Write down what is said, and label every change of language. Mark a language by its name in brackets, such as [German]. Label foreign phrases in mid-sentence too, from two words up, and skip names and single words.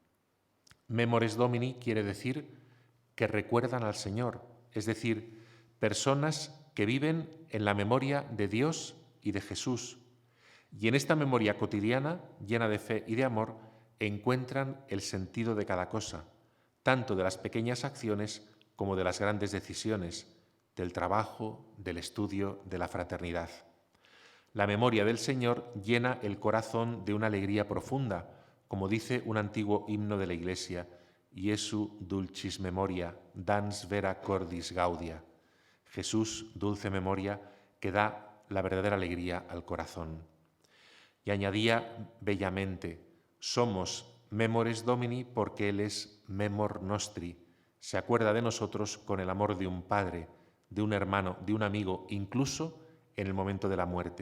[Latin] Memores Domini [Spanish] quiere decir que recuerdan al Señor, es decir, personas que viven en la memoria de Dios y de Jesús, y en esta memoria cotidiana, llena de fe y de amor, encuentran el sentido de cada cosa, tanto de las pequeñas acciones como de las grandes decisiones, del trabajo, del estudio, de la fraternidad. La memoria del Señor llena el corazón de una alegría profunda, como dice un antiguo himno de la Iglesia: [Latin] Iesu dulcis memoria, dans vera cordis gaudia. [Spanish] Jesús, dulce memoria, que da la verdadera alegría al corazón. Y añadía bellamente: somos [Latin] Memores Domini [Spanish] porque Él es [Latin] Memor Nostri. [Spanish] Se acuerda de nosotros con el amor de un padre, de un hermano, de un amigo, incluso en el momento de la muerte.